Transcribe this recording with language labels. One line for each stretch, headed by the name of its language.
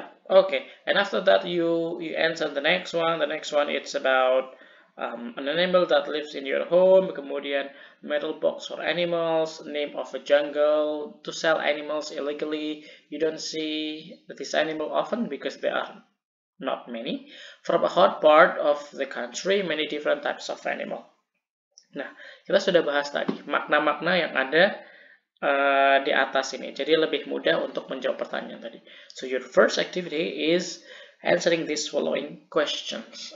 English: Okay, and after that you answer the next one. The next one, it's about an animal that lives in your home.
Indonesian: Kemudian
English: metal box for animals, name of a jungle, to sell animals illegally. You don't see this animal often because there are not many. From a hot part of the country, many different types of animal.
Indonesian: Nah, kita sudah bahas tadi makna-makna yang ada di atas ini. Jadi lebih mudah untuk menjawab pertanyaan tadi.
English: So your first activity is answering these following questions.